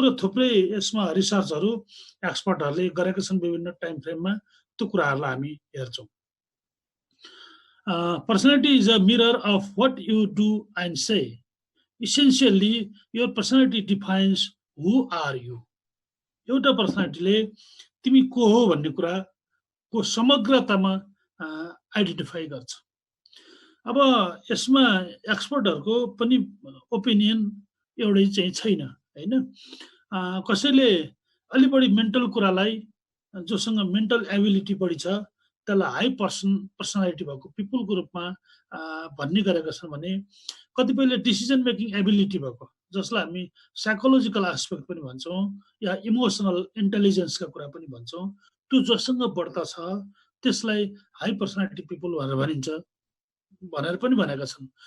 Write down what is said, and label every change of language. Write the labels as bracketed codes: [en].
[ne] र थुप्रै यसमा रिसर्चहरू एक्सपर्टहरूले गरेका छन् विभिन्न टाइम फ्रेममा, त्यो कुराहरूलाई हामी हेर्छौँ। [en] Personality is a mirror of what you do and say. Essentially, your personality defines who are you. [ne] एउटा पर्सनालिटीले तिमी को हो भन्ने कुराको समग्रतामा आइडेन्टिफाई गर्छ। अब यसमा एक्सपर्टहरूको पनि ओपिनियन एउटै चाहिँ छैन होइन। कसैले अलि बढी मेन्टल कुरालाई, जोसँग मेन्टल एबिलिटी बढी छ त्यसलाई हाई पर्सनालिटी भएको पिपुलको रूपमा भन्ने गरेका छन् भने, कतिपयले डिसिजन मेकिङ एबिलिटी भएको, जसलाई हामी साइकोलोजिकल एस्पेक्ट पनि भन्छौँ या इमोसनल इन्टेलिजेन्सका कुरा पनि भन्छौँ, त्यो जोसँग बढ्ता छ त्यसलाई हाई पर्सनालिटी पिपुल भनेर भनिन्छ भनेर पनि भनेका छन्।